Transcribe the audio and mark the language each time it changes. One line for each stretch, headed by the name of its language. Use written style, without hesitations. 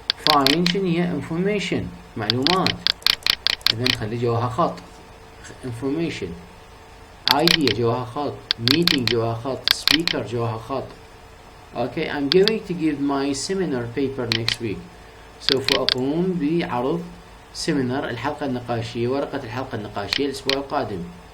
Arabic: find شنو هي information معلومات إذا نخلي جواها خط information idea جواها خط meeting جواها خط speaker جواها خط.
English: Okay, I'm going to give my seminar paper next week.
Arabic: سوف أقوم بعرض سيمينار الحلقة النقاشية ورقة الحلقة النقاشية الأسبوع القادم.